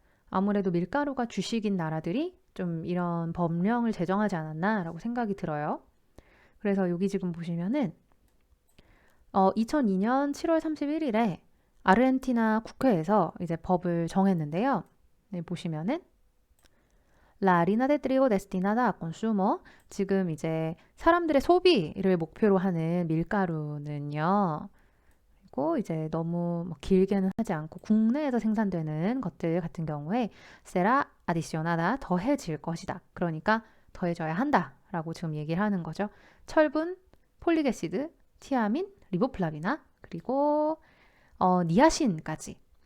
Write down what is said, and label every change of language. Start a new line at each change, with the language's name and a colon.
Korean: 아무래도 밀가루가 주식인 나라들이 좀 이런 법령을 제정하지 않았나라고 생각이 들어요. 그래서 여기 지금 보시면은 2002년 7월 31일에 아르헨티나 국회에서 이제 법을 정했는데요. 네, 보시면은
Spanish: La harina de trigo destinada a consumo.
Korean: 지금 이제 사람들의 소비를 목표로 하는 밀가루는요. 그리고 이제 너무 뭐 길게는 하지 않고 국내에서 생산되는 것들 같은 경우에
Spanish: será adicionada
Korean: 더해질 것이다. 그러니까 더해져야 한다라고 지금 얘기를 하는 거죠. 철분, 폴릭애시드, 티아민, 리보플라비나 그리고 니아신까지.